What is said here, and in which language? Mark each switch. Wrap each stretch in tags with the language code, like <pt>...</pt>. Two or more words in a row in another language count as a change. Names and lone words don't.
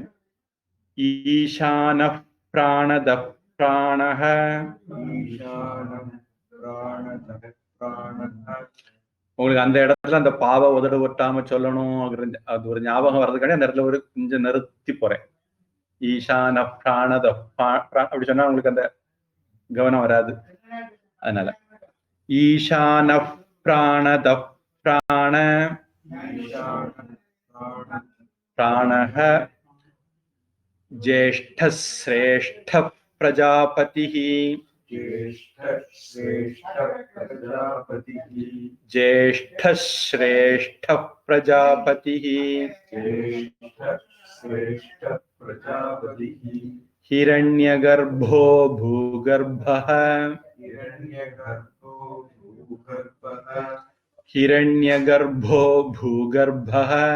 <sa>ईशान प्राणद प्राणः</sa> <ta>உங்களுக்கு அந்த இடத்துல அந்த பாவ உதடு ஒட்டாம சொல்லணும், அது ஒரு ஞாபகம் வர்றதுக்காண்டி அந்த இடத்துல ஒரு கொஞ்சம் நிறுத்தி போறேன்.</ta> <sa>ईशान प्राणद</sa> <ta>அப்படி சொன்னா உங்களுக்கு அந்த கவனம் வராது, அதனால</ta> <sa>ईशान प्राणद प्राण प्राणः ज्येष्ठ श्रेष्ठ प्रजापति ज्येष्ठ श्रेष्ठ प्रजापति हिरण्यगर्भो भूगर्भः हिरण्यगर्भो भूगर्भः</sa>